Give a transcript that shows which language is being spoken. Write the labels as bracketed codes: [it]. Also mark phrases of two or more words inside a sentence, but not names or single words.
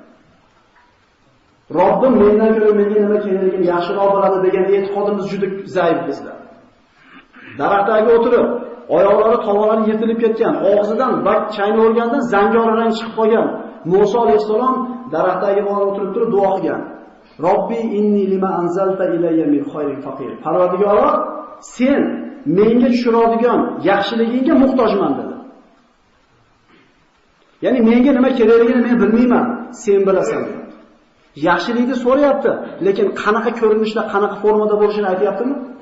[uz] Robbim mendan ko'ra menga nima kerakligini yaxshiroq biladi degan e'tiqodimiz juda zaif bizda. Daraxtga o'tirib, oyoqlari tomonlari yetilib ketgan, og'zidan chayni o'rgandan zangori rang chiqib qolgan Musa alayhisalom daraxtga borib o'tirib turib duo qilgan. [ar] رب إني لما أنزلت إلي من خير فقير. [uz] Parvardigoro, sen menga tushiradigan yaxshiligingga muhtojman dedi. Ya'ni menga nima kerakligini men bilmayman, sen bilasan. Yaxshilikni so'rayapti, lekin qanaqa ko'rinishda, qanaqa formada bo'lishini aytayaptimi?